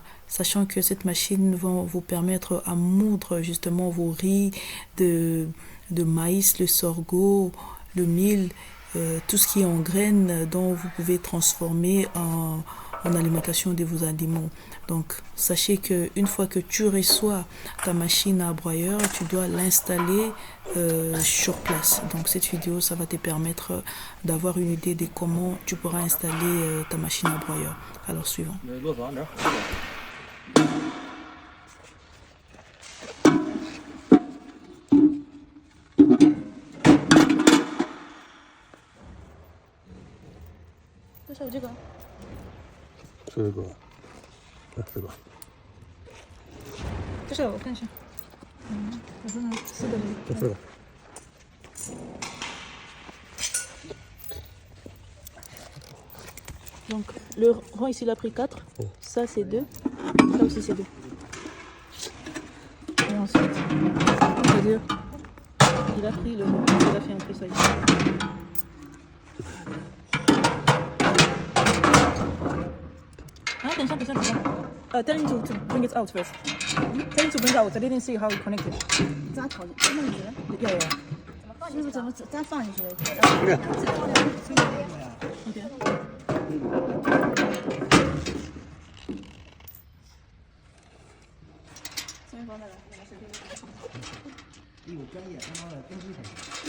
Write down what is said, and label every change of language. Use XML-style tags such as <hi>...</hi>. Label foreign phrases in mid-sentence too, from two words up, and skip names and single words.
<fr>Sachant que cette machine va vous permettre à moudre justement vos riz de maïs, le sorgho, le mil, tout ce qui est en graines dont vous pouvez transformer en alimentation de vos animaux. Donc, sachez que une fois que tu reçois ta machine à broyeur, tu dois l'installer sur place. Donc, cette vidéo, ça va te permettre d'avoir une idée de comment tu pourras installer ta machine à broyeur. Alors, suivant.</fr> <zh>多少这个？这个，这个，多少？我看一下。我说呢，四个这四个。</zh> <fr>Donc, le rang ici, il a pris 4. Ça, c'est 2. Ça aussi, c'est 2. Et ensuite, c'est-à-dire, il a pris le rang. Il a fait un peu ça ici. Ah, attention.</fr> <en>Tell him to bring it out first. Tell him to bring it out. I didn't see how he connected.</en> <zh>咋烤的？这么直？</zh> <en>Yeah, yeah.</en> <zh>怎么再放进去的？</zh> <en>Okay.</en> <zh>有专业他妈的登机程。</zh>